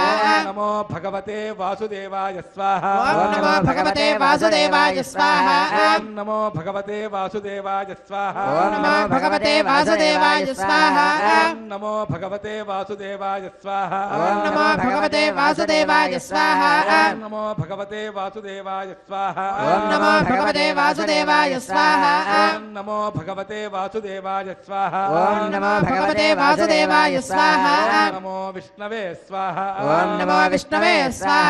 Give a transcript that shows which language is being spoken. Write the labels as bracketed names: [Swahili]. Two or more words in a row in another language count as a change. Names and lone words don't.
[Sanskrit] ॐ नमो भगवते वासुदेवाय स्वाहा ॐ नमो भगवते वासुदेवाय स्वाहा ॐ नमो भगवते वासुदेवाय स्वाहा ॐ नमो भगवते वासुदेवाय स्वाहा ॐ नमो भगवते वासुदेवाय स्वाहा ॐ नमो भगवते భగవతే వాసుదేవాయ స్వాహ ఓం నమో భగవతే వాసుదేవాయ స్వాహ ఓం నమో భగవతే వాసుదేవాయ స్వాహ ఓం నమో భగవతే వాసుదేవాయ స్వాహ ఓం నమో భగవతే వాసుదేవాయ స్వాహ ఓం నమో విష్ణవే స్వాహ ఓం నమో విష్ణవే స్వాహ